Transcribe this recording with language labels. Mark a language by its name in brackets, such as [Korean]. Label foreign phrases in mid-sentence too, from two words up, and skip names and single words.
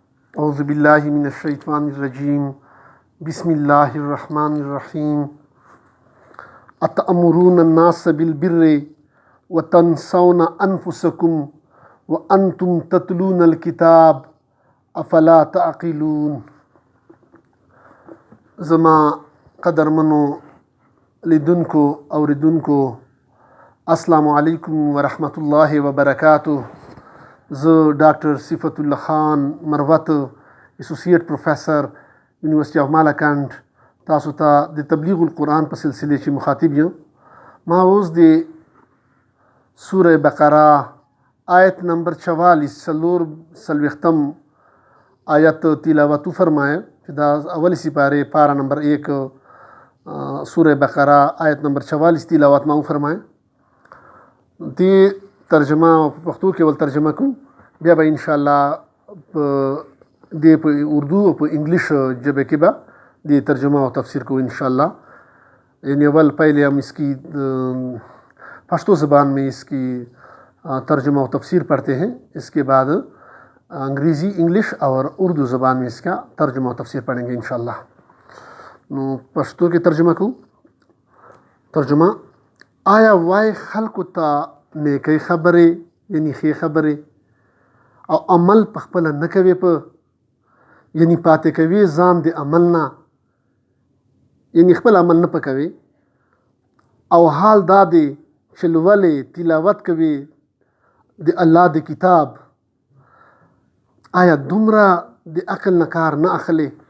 [Arabic] أعوذ بالله من الشيطان الرجيم بسم الله الرحمن الرحيم أتأمرون الناس بالبر وتنسون أنفسكم وأنتم تتلون الكتاب أفلا تعقلون. [Pashto] زما قدرمنو لیدونکو اوریدونکو [Arabic] السلام علیکم ورحمت الله وبرکاته. [Pashto] زه ډاکټر صفت الله خان مروت [English] associate professor university of Malakand [Pashto] تاسو ته د تبلیغ القرآن په سلسله کې مخاطب یم. ما اوس د سوره بقره آیت نمبر 44 څلوېښتم آیت تلاوت فرمایا چې دا اولی سپاره پارا نمبر 1 سوره بقره آیت نمبر 44 تلاوت ما فرمایا. دی ترجمه په پښتو کې ول ترجمه کوم، بیا به [Arabic] ان شاء الله [Pashto] په اردو او په انګلیش ژبه کې به د ترجمه او تفسیر کو [Arabic] ان شاء الله. [Urdu] یعنی اول پہلے ہم اس کی پشتو زبان میں اس کی ترجمہ و تفسیر پڑھتے ہیں، اس کے بعد انگریزی انگلش اور اردو زبان میں اس کا ترجمہ و تفسیر پڑھیں گے انشاءاللہ. [Pashto] نو پشتو کے ترجمہ کو ترجمه آیا وای خلکو ته نیکی خبرې یعنی ښې خبرې او عمل په خپله نه کوي، په یعنی پاتې کوي ځان د عمل نه، یعنی خپل عمل نه پکوي، او حال دا دی چې لولې تلاوت کوي د الله د کتاب، آیا دومره د عقل نه کار نه اخلي؟